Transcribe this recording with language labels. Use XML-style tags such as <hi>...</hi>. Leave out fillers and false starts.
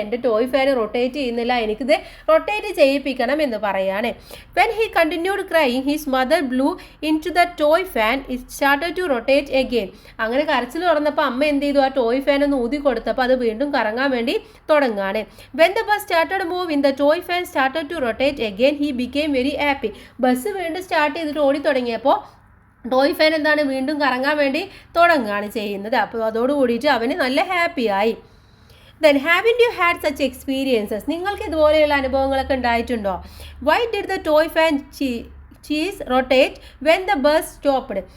<ml>എൻ്റെ toy fan rotate ചെയ്യുന്നില്ല, എനിക്കിത് റൊട്ടേറ്റ് ചെയ്യിപ്പിക്കണം എന്ന് പറയാണ്.</ml> <en>When he continued crying his mother blew into the toy fan it started to rotate again.</en> <ml>അങ്ങനെ കരച്ചിൽ തുറന്നപ്പോൾ അമ്മ എന്ത് ചെയ്തു? ആ ടോയ് ഫാൻ ഒന്ന് ഊതി കൊടുത്തപ്പോൾ അത് വീണ്ടും കറങ്ങാൻ വേണ്ടി തുടങ്ങാണ്.</ml> <en>When the bus started moving, the toy fan started to rotate again. He became very happy.</en> <ml>Bus വീണ്ടും സ്റ്റാർട്ട് ചെയ്തിട്ട് ഓടി തുടങ്ങിയപ്പോൾ ടോയ് ഫാൻ എന്താണ്? വീണ്ടും കറങ്ങാൻ വേണ്ടി തുടങ്ങുകയാണ് ചെയ്യുന്നത്. അപ്പോൾ അതോടുകൂടിയിട്ട് അവന് നല്ല ഹാപ്പിയായി.</ml> <en>Then haven't you had such experiences?</en> <ml>നിങ്ങൾക്ക് ഇതുപോലെയുള്ള അനുഭവങ്ങളൊക്കെ ഉണ്ടായിട്ടുണ്ടോ?</ml> <en>Why did the toy fan cease rotate when the bus stopped.</en>